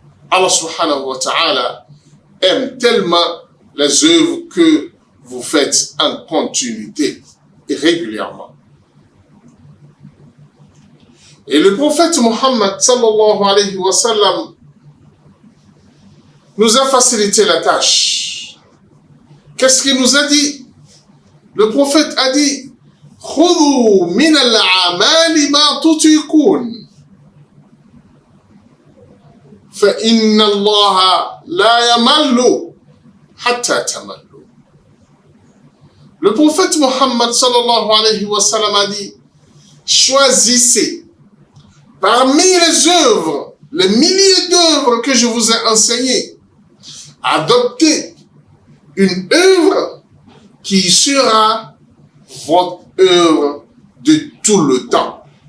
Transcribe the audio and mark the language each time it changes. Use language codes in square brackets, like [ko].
[fr] Allah subhanahu wa ta'ala aime tellement les œuvres que vous faites en continuité et régulièrement. Et le prophète Mohammed sallallahu alayhi wa sallam nous a facilité la tâche. Qu'est-ce qu'il nous a dit? Le prophète a dit [ar] خُذُوا مِنَ الْأَعْمَالِ مَا تُطِيقُونَ فَإِنَّ اللَّهَ لَا يَمَلُّ حَتَّى تَمَلُّوا. [fr] Le prophète Mohammed sallallahu alayhi wa sallam a dit choisissez parmi les œuvres, les milliers d'œuvres que je vous ai enseignées, adoptez une œuvre qui sera votre œuvre de tout le temps.